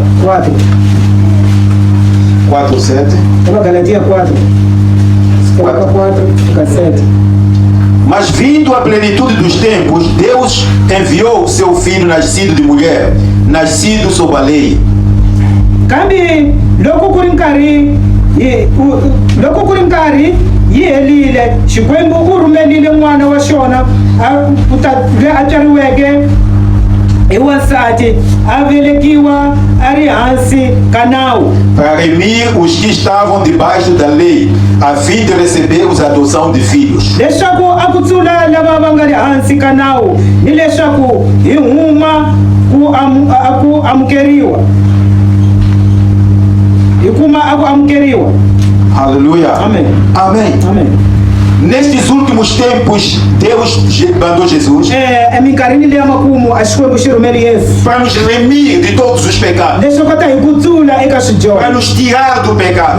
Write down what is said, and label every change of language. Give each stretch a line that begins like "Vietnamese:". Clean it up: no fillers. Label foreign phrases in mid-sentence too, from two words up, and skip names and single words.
Portuguese: 4:7. Galatia 4:7. Mas vindo a plenitude dos tempos, Deus enviou seu filho nascido de mulher, nascido sob a lei.
Tsonga: Kambi loko kurinkari yelile xikwembu u rhumelile n'wana wa xona atswariweke hi wansati a velekiwa a ri hansi ka nawu
Portuguese: para remir os que estavam debaixo da lei, a fim de recebermos a adoção de filhos.
Tsonga: leswaku a ku tsula lava va nga ri hansi ka nawu ni leswaku hi huma ku amukeriwa.
Portuguese: Aleluia. Amém. Amém. Amém. Nestes últimos tempos, Deus mandou Jesus para nos remir de todos os pecados, para nos tirar do pecado.